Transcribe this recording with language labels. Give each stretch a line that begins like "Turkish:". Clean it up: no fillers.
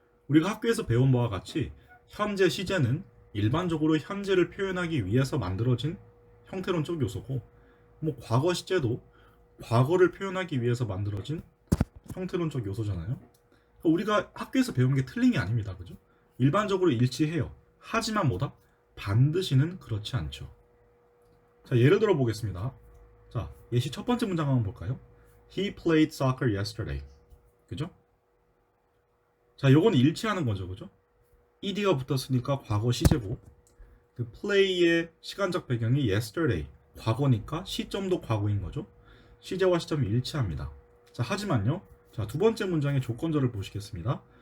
Korean: 우리가 학교에서 배운 바와 같이 현재 시제는 일반적으로 현재를 표현하기 위해서 만들어진 형태론적 요소고, 뭐 과거 시제도 과거를 표현하기 위해서 만들어진 형태론적 요소잖아요. 우리가 학교에서 배운 게 틀린 게 아닙니다. 그죠? 일반적으로 일치해요. 하지만 뭐다? 반드시는 그렇지 않죠. 자, 예를 들어 보겠습니다. 자, 예시 첫 번째 문장 한번 볼까요?
English: He played soccer yesterday.
Korean: 그죠? 자, 요건 일치하는 거죠. 그죠? ed가 붙었으니까 과거 시제고, 그 play의 시간적 배경이 yesterday, 과거니까 시점도 과거인 거죠. 시제와 시점이 일치합니다. 자, 하지만요. 자, 두 번째 문장의 조건절을 보시겠습니다.